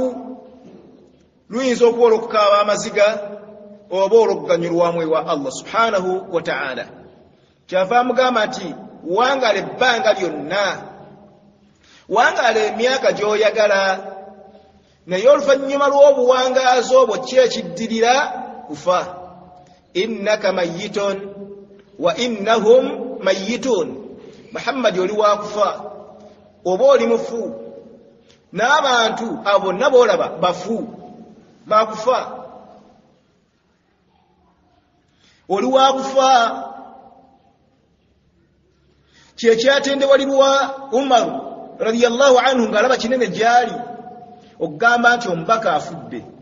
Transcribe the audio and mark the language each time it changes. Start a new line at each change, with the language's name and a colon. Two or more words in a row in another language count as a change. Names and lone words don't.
Ganda: Luyinza okuba olw'okukaaba amaziga oba olw'okuganyulwamu ewa Allah
Arabic: سبحانه وتعالى.
Ganda: Kyava amugamba nti wangala ebbanga lyonna, wangala emyaka gy'oyagala, naye oluvannyuma lw'obuwangaazi obwo ki ekiddirira? Kufa.
Arabic: إنك ميت وإنهم ميتون.
Ganda: Muhammad oli wakufa oba oli mufu, n'abantu abo bonna boolaba bafu bakufa. Oli wakufa. Kyekyatendewalirwa Umaru
Arabic: رضي الله عنه
Ganda: ng'alaba kinene gyali okugamba nti omubaka afudde.